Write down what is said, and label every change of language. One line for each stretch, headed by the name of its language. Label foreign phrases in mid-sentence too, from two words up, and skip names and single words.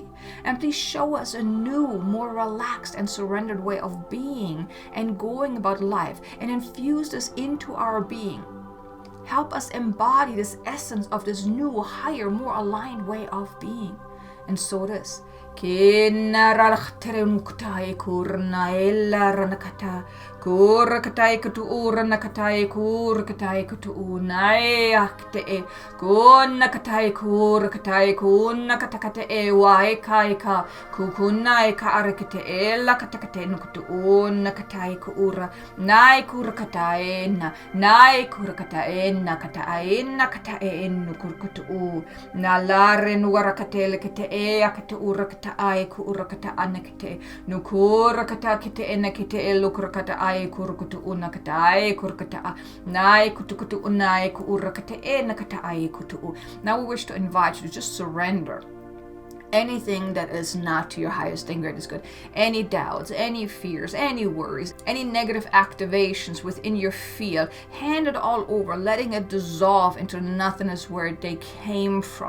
English: And please show us a new, more relaxed and surrendered way of being and going about life, and infuse this into our being. Help us embody this essence of this new, higher, more aligned way of being. And so it is. Kurakatai kutu uranakatai kurakatai kutu unai akte e kunakatai kurakatai kunakatakate e waikaika kukunai ka arakete e lakatakate nukutu unakatai kuura nai kurakatai na nai kurakatai nakatai nakatai nukurkutu u nalare nuarakate lekete e akate urakata kurakata ai ku urakata anakite. Nukurakata kite enakite elukurakata ai kurukutu unakata ai kurakata a. Nai kutukutu unai ku urakata enakata ai kutu. Now we wish to invite you to just surrender anything that is not to your highest and greatest good. Any doubts, any fears, any worries, any negative activations within your field, hand it all over, letting it dissolve into nothingness where they came from.